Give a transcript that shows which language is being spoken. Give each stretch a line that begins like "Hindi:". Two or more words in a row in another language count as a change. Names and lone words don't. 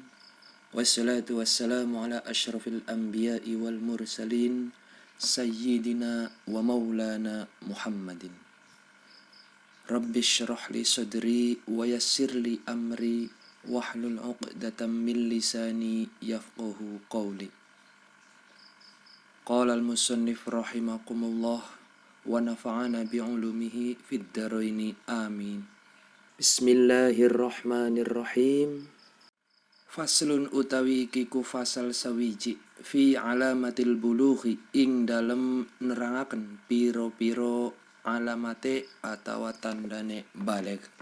Arabic: والصلاة والسلام على أشرف الأنبياء والمرسلين سيدنا ومولانا محمد. رب اشرح لي صدري ويسر لي أمري واحلل عقدة من لساني يفقهوا قولي. قال المصنف رحمكم الله ونفعنا بعلومه في الدارين آمين. بسم الله الرحمن الرحيم. فصل
Javanese: utawi kiku fasal sawiji
Arabic: في علامات البلوغ
Javanese: ing dalem nerangaken piro-piro alamate atawa tandane baligh.